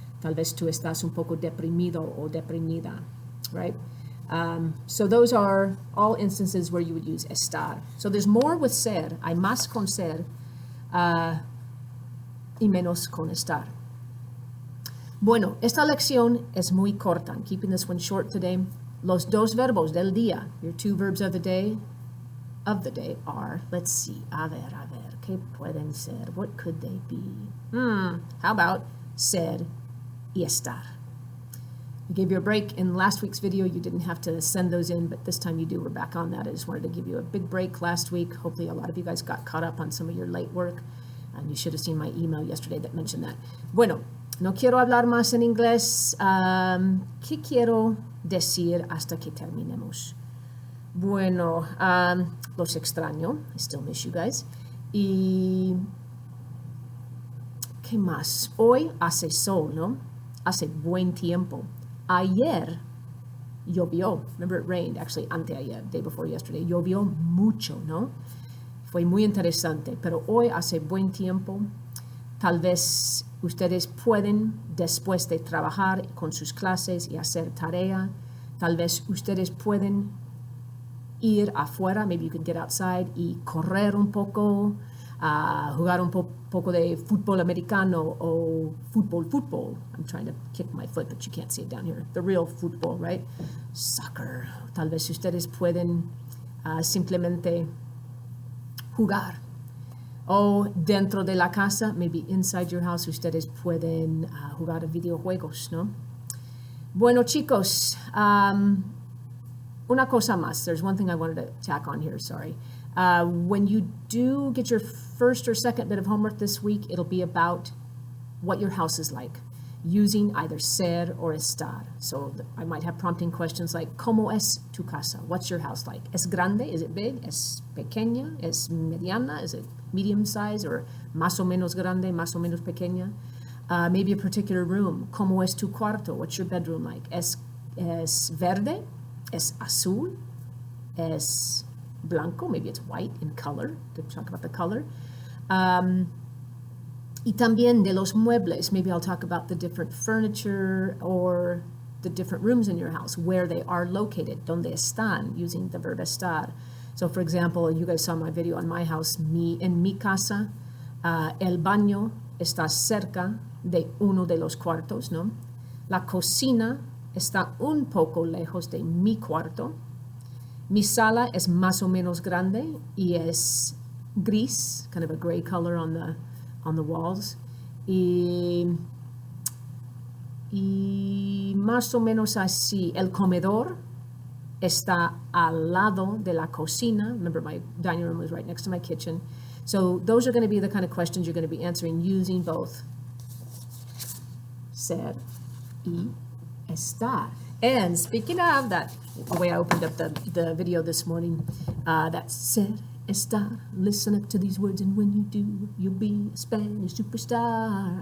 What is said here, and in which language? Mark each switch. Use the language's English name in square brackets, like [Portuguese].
[Spanish] Tal vez tú estás un poco deprimido o deprimida, right? [English] So those are all instances where you would use estar. So there's more with ser. [Spanish] Hay más con ser y menos con estar. Bueno, esta lección es muy corta. [English] I'm keeping this one short today. [Spanish] Los dos verbos del día, [English] your 2 verbs of the day are, let's see, [Spanish] a ver, ¿qué pueden ser? [English] What could they be? How about ser y estar? I gave you a break in last week's video. You didn't have to send those in, but this time you do. We're back on that. I just wanted to give you a big break last week. Hopefully a lot of you guys got caught up on some of your late work. And you should have seen my email yesterday that mentioned that. [Spanish] Bueno, no quiero hablar más en inglés. ¿Qué quiero decir hasta que terminemos? Bueno, los extraño. [English] I still miss you guys. [Spanish] Y ¿qué más? Hoy hace sol, ¿no? Hace buen tiempo. Ayer llovió. [English] Remember, it rained, actually, anteayer, day before yesterday. [Spanish] Llovió mucho, ¿no? Fue muy interesante. Pero hoy hace buen tiempo. Tal vez ustedes pueden, después de trabajar con sus clases y hacer tarea, tal vez ustedes pueden ir afuera. [English] Maybe you can get outside [Spanish] y correr un poco, jugar un poco de fútbol americano o fútbol. [English] I'm trying to kick my foot, but you can't see it down here. The real football, right? Soccer. [Spanish] Tal vez ustedes pueden simplemente jugar. O dentro de la casa, [English] maybe inside your house, [Spanish] ustedes pueden jugar videojuegos, ¿no? Bueno, chicos, una cosa más. [English] There's one thing I wanted to tack on here, sorry. When you do get your first or second bit of homework this week, it'll be about what your house is like, using either ser or estar. So I might have prompting questions like, [Spanish] ¿Cómo es tu casa? [English] What's your house like? [Spanish] ¿Es grande? [English] Is it big? [Spanish] ¿Es pequeña? ¿Es mediana? [English] Is it medium size? [Spanish] Or más o menos grande, más o menos pequeña? [English] Maybe a particular room. [Spanish] ¿Cómo es tu cuarto? [English] What's your bedroom like? [Spanish] ¿Es verde? ¿Es azul? ¿Es blanco? [English] Maybe it's white in color, to talk about the color. [Spanish] Y también de los muebles. [English] Maybe I'll talk about the different furniture or the different rooms in your house, where they are located, [Spanish] donde están, [English] using the verb estar. So for example, you guys saw my video on my house. [Spanish] En mi casa, el baño está cerca de uno de los cuartos, ¿no? La cocina está un poco lejos de mi cuarto. Mi sala es más o menos grande y es gris, [English] kind of a gray color on the walls. [Spanish] Y más o menos así. El comedor está al lado de la cocina. [English] Remember, my dining room was right next to my kitchen. So those are going to be the kind of questions you're going to be answering using both ser y estar. And speaking of that, the way I opened up the video this morning, that ser, estar, listen up to these words, and when you do, you'll be a Spanish superstar.